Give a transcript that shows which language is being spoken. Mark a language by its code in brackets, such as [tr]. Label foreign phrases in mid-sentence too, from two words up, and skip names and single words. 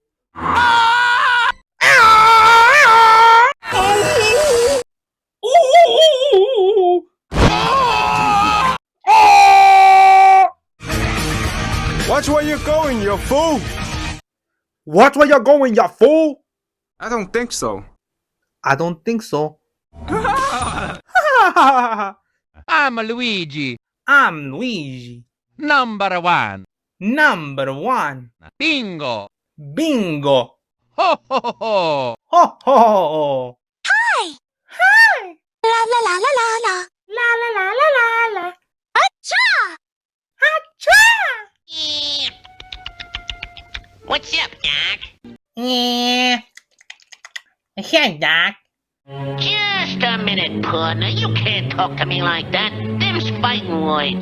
[en] Watch where you're going, you fool! Watch where you're going, you fool. I don't think so. I don't think so. I'm Luigi, I'm Luigi. number one. Number one. Bingo. Bingo. Ho ho ho ho. Ho ho ho. Hi. Hi. La la la la la la. La la la la la la. Acha! Achoo! What's up, Doc? Yeah. Hey, Doc. Just a minute, partner. You can't talk to me like that. Them's fighting words.